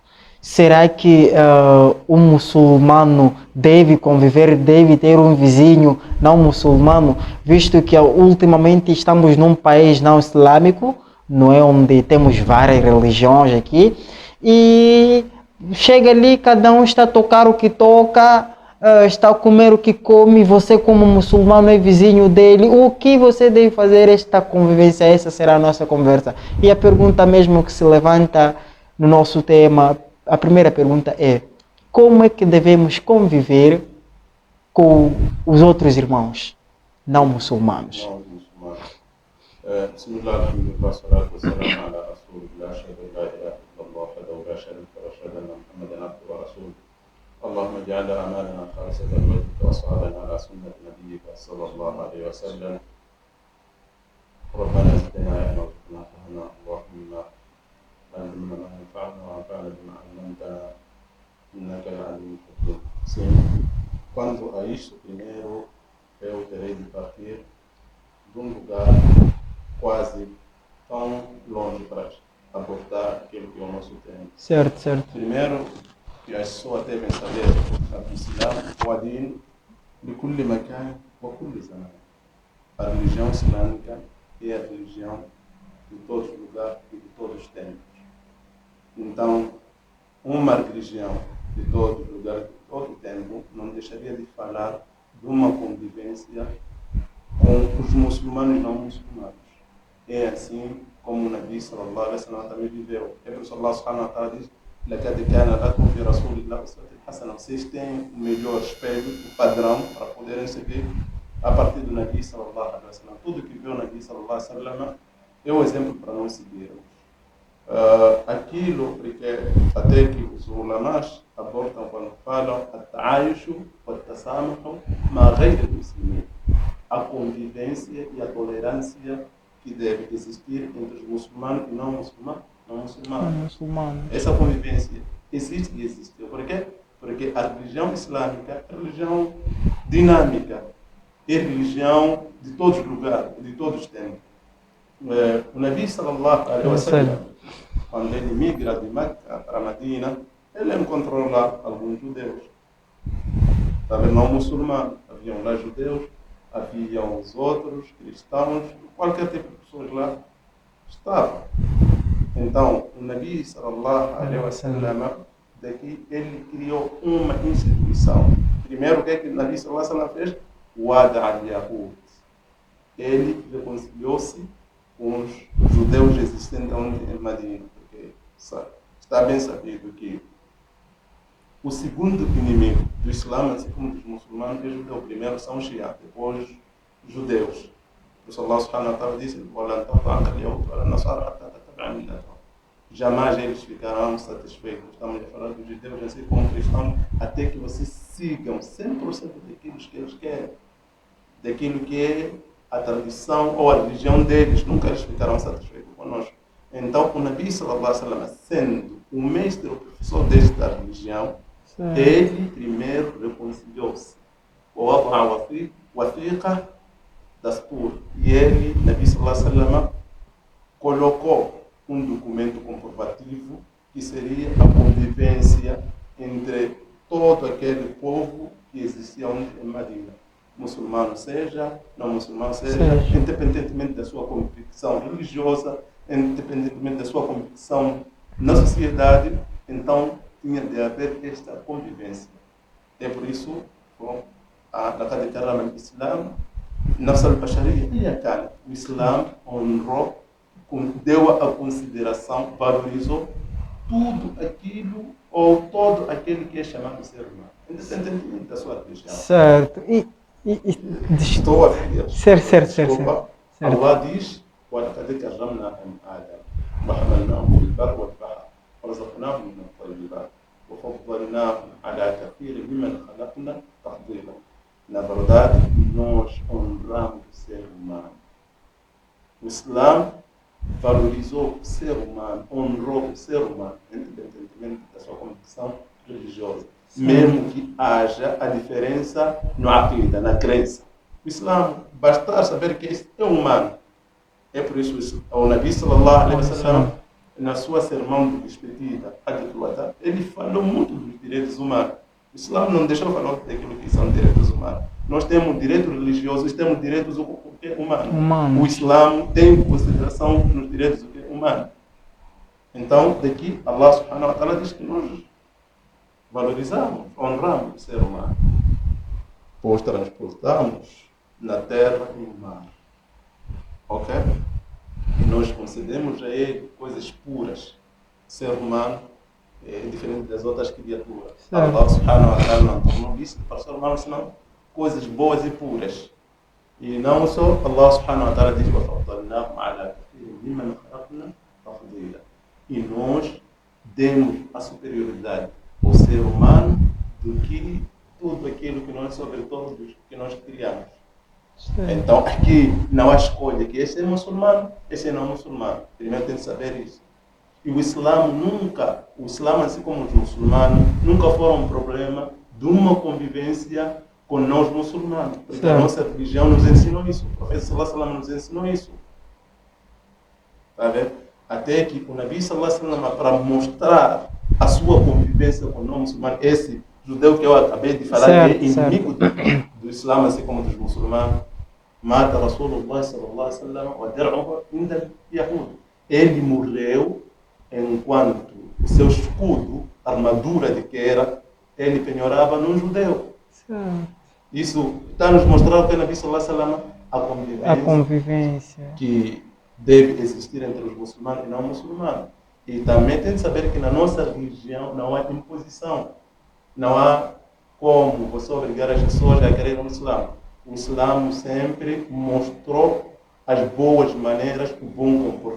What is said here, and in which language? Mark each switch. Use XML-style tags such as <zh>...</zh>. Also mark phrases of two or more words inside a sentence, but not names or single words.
<pt>Será que um muçulmano deve conviver, deve ter um vizinho não muçulmano, visto que ultimamente estamos num país não islâmico, não é, onde temos várias religiões aqui, e chega ali, cada um está a tocar o que toca, está a comer o que come, você como muçulmano é vizinho dele, o que você deve fazer esta convivência? Essa será a nossa conversa. E a pergunta mesmo que se levanta no nosso tema, a primeira pergunta é: como é que devemos conviver com os outros irmãos não muçulmanos?</pt> <ar>نعم مسلمان. بسم الله الحمد لله والصلاة والسلام على رسول الله أشهد أن لا إله إلا الله وحده لا شريك له وأشهد أن محمدا عبده ورسوله اللهم اجعل أعمالنا خالصة لوجهك وصالحا على سنة نبيك صلى الله عليه وسلم ربنا زدنا علما وارزقنا فهما اللهم علمنا ما ينفعنا وانفعنا بما علمتنا إنك العليم الحكيم.</ar> <pt>Sim, quanto a isto, primeiro eu terei de partir de um lugar quase tão longe para abordar aquilo que é o nosso tempo. Certo, certo. Primeiro, que as pessoas devem saber que o Islã, o Adin, de</pt> <ar>كل مكان وكل زمان.</ar> <pt>A religião islâmica é a religião de todos os lugares e de todos os tempos. Então, uma religião de todos os lugares, de todo o tempo, não deixaria de falar de uma convivência com os muçulmanos e não muçulmanos. É assim como o</pt> <ar>نبي صلى الله عليه وسلم</ar> <pt>também viveu. É por isso</pt> <ar>الله سبحانه وتعالى</ar> <pt>diz:</pt> <ar>"لقد كان لكم في رسول الله أسوة حسنة."</ar> <pt>Vocês têm o melhor espelho, o padrão para poderem seguir a partir do</pt> <ar>نبي صلى الله عليه وسلم.</ar> <pt>Tudo que viu o</pt> <ar>نبي صلى الله عليه وسلم</ar> <pt>é o exemplo para nós seguirmos. Aquilo porque até que os ulamás abordam quando falam</pt> <ar>التعايش والتسامح مع غير المسلمين,</ar> <pt>a convivência e a tolerância que deve existir entre os muçulmanos e não muçulmanos. Essa convivência existe e existiu. Por quê? Porque a religião islâmica é religião dinâmica, é religião de todos os lugares, de todos os tempos. O</pt> <ar>نبي صلى الله عليه وسلم,</ar> <pt>quando ele migra de Meca para Medina, ele encontrou lá alguns judeus. Também não muçulmanos, haviam lá judeus, haviam os outros cristãos, qualquer tipo de pessoas lá estavam. Então, o</pt> <ar>نبي صلى الله عليه وسلم,</ar> <pt>daqui ele criou uma instituição. Primeiro, o que é que o</pt> <ar>نبي صلى الله عليه وسلم</ar> <pt>fez?</pt> <ar>وادع اليهود.</ar> <pt>Ele reconciliou-se com os judeus existentes em Medina, porque está bem sabido que o segundo inimigo do Islã, assim como dos muçulmanos, é judeu. Primeiro são os Shia, depois os judeus. Por isso</pt> <ar>الله سبحانه وتعالى</ar> <pt>disse: jamais eles ficarão satisfeitos. Estamos a falar dos judeus assim como cristãos, até que vocês sigam 100% daquilo que eles querem, daquilo que é a tradição ou a religião deles. Nunca eles ficarão satisfeitos conosco. Então, o</pt> <ar>نبي صلى الله عليه وسلم,</ar> <pt>sendo o mestre, o professor desta religião, ele primeiro reconciliou-se. E ele,</pt> <ar>نبي صلى الله عليه وسلم,</ar> <pt>colocou um documento comprovativo que seria a convivência entre todo aquele povo que existia em Medina. Muçulmano seja, não muçulmano seja, independentemente da sua convicção religiosa, independentemente da sua convicção na sociedade, então tinha de haver esta convivência. É por isso que</pt> <ar>لقد كرم الإسلام نفس البشرية هي كانت.</ar> <pt>O Islã honrou, deu a consideração, valorizou tudo aquilo ou todo aquele que é chamado ser humano, independentemente da sua religião. Certo. Estou a ver. Certo. Allah diz:</pt> <ar>وَلَقَدْ كَرَّمْنَا بَنِي آدَمَ وَحَمَلْنَاهُمْ فِي الْبَرِّ وَالْبَحْرِ وَرَزَقْنَاهُم مِّنَ الطَّيِّبَاتِ وَفَضَّلْنَاهُم عَلَىٰ كَثِيرٍ مِّمَّنْ خَلَقْنَا تَفْضِيلًا.</ar> <pt>Na verdade, nós honramos o ser humano. O Islã valorizou o ser humano, honrou o ser humano, independentemente da sua convicção religiosa. Mesmo que haja a diferença no aqida, na crença. O Islã, bastar saber que este é humano. É por isso o</pt> <ar>نبي صلى الله عليه وسلم,</ar> <pt>na sua sermão de despedida, ele falou muito dos direitos humanos. O Islã não deixou falar daquilo que são direitos humanos. Nós temos direitos religiosos, temos direitos humanos. O Islã tem consideração nos direitos humanos. Então, daqui,</pt> <ar>الله سبحانه وتعالى</ar> <pt>diz que nós valorizamos, honramos o ser humano, pois transportamos na terra e no mar. Ok? E nós concedemos a ele coisas puras. O ser humano é diferente das outras criaturas. Certo.</pt> <ar>الله سبحانه وتعالى</ar> <pt>não tornou isso para o ser humano, senão coisas boas e puras. E não só,</pt> <ar>الله سبحانه وتعالى</ar> <pt>diz:</pt> <ar>وَفَضَّلْنَاهُمْ عَلَى كَثِيرٍ مِّمَّنْ خَلَقْنَا تَفْضِيلًا.</ar> <pt>E nós demos a superioridade ao ser humano do que tudo aquilo que nós, sobre todos que nós criamos. Certo. Então aqui não há escolha que esse é muçulmano, esse não é muçulmano. Primeiro tem que saber isso. E o Islã, assim como os muçulmanos, nunca foram um problema de uma convivência com nós muçulmanos. Porque a Certo. nossa religião nos ensinou isso. O profeta</pt> <ar>صلى الله عليه وسلم</ar> <pt>nos ensinou isso. Tá vendo? Até que o</pt> <ar>نبي صلى الله عليه وسلم,</ar> <pt>para mostrar a sua convivência com o não muçulmano, esse judeu que eu acabei de falar, Certo, que é inimigo do Islã, assim como dos muçulmanos,</pt> <ar>مات رسول الله صلى الله عليه وسلم ودرعه عند يهود.</ar> <pt>Ele morreu enquanto o seu escudo, armadura de que era, ele penhorava num judeu. Certo. Isso está nos mostrando que</pt> <ar>نبي صلى الله عليه وسلم</ar> <pt>A convivência. que deve existir entre os muçulmanos e não muçulmanos. E também tem de saber que na nossa religião não há imposição. Não há como você obrigar as pessoas a querer o Islã. O Islã sempre mostrou as boas maneiras, o bom comportamento.</pt>